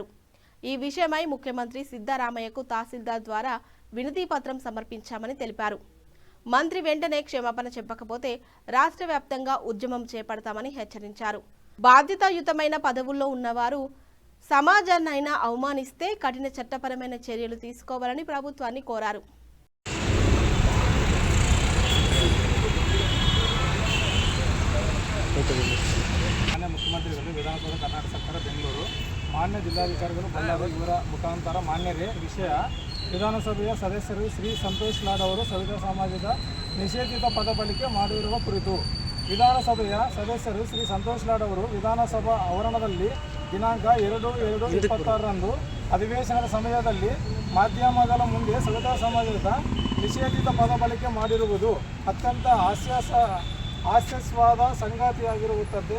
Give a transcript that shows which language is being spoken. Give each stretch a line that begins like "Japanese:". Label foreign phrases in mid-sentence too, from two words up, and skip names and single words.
Telugu: ఈ విషయమై ముఖ్యమంత్రి సిద్ధరామయ్యకు తహసీల్దార్ ద్వారా వినతి పత్రం సమర్పించామని తెలిపారు. మంత్రి వెంటనే క్షమాపణ చెప్పకపోతే రాష్ట్ర వ్యాప్తంగా ఉద్యమం చేపడతామని హెచ్చరించారు. బాధ్యతాయుతమైన పదవుల్లో ఉన్నవారు సమాజాన్నైనా అవమానిస్తే కఠిన చట్టపరమైన చర్యలు తీసుకోవాలని ప్రభుత్వాన్ని కోరారు.
Kannada: ಮುಖ್ಯಮಂತ್ರಿಗಳು ವಿಧಾನಸೌಧ ಕರ್ನಾಟಕ ಸರ್ಕಾರ ಬೆಂಗಳೂರು ಮಾನ್ಯ ಜಿಲ್ಲಾಧಿಕಾರಿಗಳು ಬಳ್ಳಾರಿ ಇವರ ಮುಖಾಂತರ ಮಾನ್ಯರೇ ವಿಷಯ ವಿಧಾನಸಭೆಯ ಸದಸ್ಯರು ಶ್ರೀ ಸಂತೋಷ್ ಲಾಡ್ ಅವರು ಸವಿತಾ ಸಮಾಜದ ನಿಷೇಧಿತ ಪದ ಬಳಕೆ ಮಾಡಿರುವ ಕುರಿತು ವಿಧಾನಸಭೆಯ ಸದಸ್ಯರು ಶ್ರೀ ಸಂತೋಷ್ ಲಾಡ್ ಅವರು ವಿಧಾನಸಭಾ ಆವರಣದಲ್ಲಿ ದಿನಾಂಕ 2/2/26ರಂದು ಅಧಿವೇಶನದ ಸಮಯದಲ್ಲಿ ಮಾಧ್ಯಮಗಳ ಮುಂದೆ ಸವಿತಾ ಸಮಾಜದ ನಿಷೇಧಿತ ಪದ ಬಳಕೆ ಮಾಡಿರುವುದು ಅತ್ಯಂತ ಹಾಸ್ಯಾಸ್ಪದ ಸಂಗತಿಯಾಗಿರುತ್ತದೆ.